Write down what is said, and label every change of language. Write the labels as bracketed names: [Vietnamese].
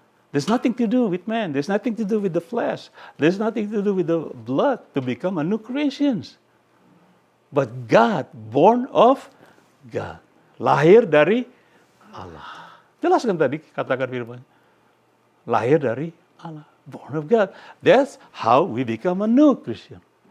[English] There's nothing to do with man. There's nothing to do with the flesh. There's nothing to do with the blood to become a new creation. But God, born of God. [Indonesian] Lahir dari Allah. Jelaskan tadi, katakan firman. Lahir dari Allah. [English] Born of God. That's how we become a new Christian.